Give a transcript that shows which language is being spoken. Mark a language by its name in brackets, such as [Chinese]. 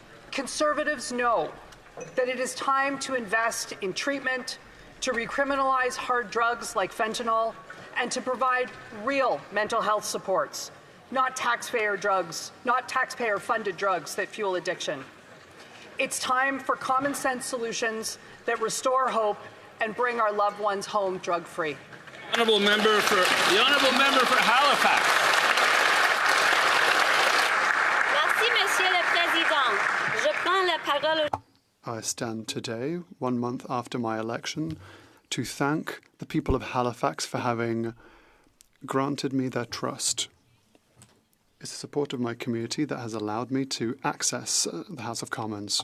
[English] Conservatives know that it is time to invest in treatment, to recriminalize hard drugs like fentanyl, and to provide real mental health supports, not taxpayer-funded drugs that fuel addiction. It's time for common sense solutions that restore hope and bring our loved ones home drug-free. The honourable member for Halifax. [French] Merci, Monsieur le Président. Je prends la parole. [English] I stand today, 1 month after my election, to thank the people of Halifax for having granted me their trust. It's the support of my community that has allowed me to access the House of Commons.